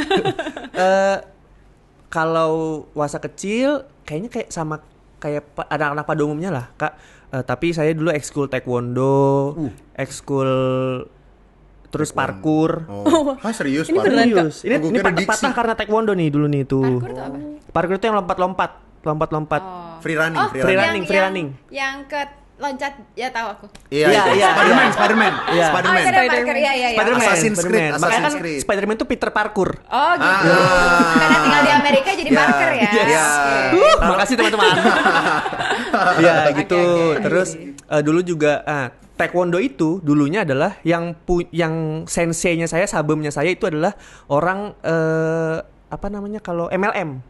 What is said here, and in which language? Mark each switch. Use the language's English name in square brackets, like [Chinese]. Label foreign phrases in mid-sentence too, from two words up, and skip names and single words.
[Indonesian] Kalau masa kecil kayaknya kayak sama kayak anak-anak pada umumnya lah, Kak. Tapi saya dulu ekskul taekwondo, ekskul terus parkur. Oh. Hah, serius Ini Pak? beneran, Kak? Serius. Ini Gua kira diksi. patah karena taekwondo nih dulu nih tuh. Parkour tuh apa? Parkur itu yang lompat-lompat. Oh. [English] Free running, [Indonesian] Oh, [English] Free running, free running. [Indonesian] Yang ke loncat, ya tahu aku. Iya, Iya, itu. iya, Spider-Man, iya. Spider-Man. Iya. Oh, Spider-Man. Spider-Man Parker, iya. Spider-Man, Assassin's Creed, Spider-Man. Makanya Assassin's kan Creed. Spider-Man itu Peter Parkour. Oh gitu. Ah. Karena tinggal di Amerika jadi Iya. Parker ya. Iya. Oke. Makasih teman-teman. Ya gitu. Oke. Terus dulu juga taekwondo itu dulunya adalah yang senseinya saya, sabemnya saya itu adalah orang apa namanya kalau MLM.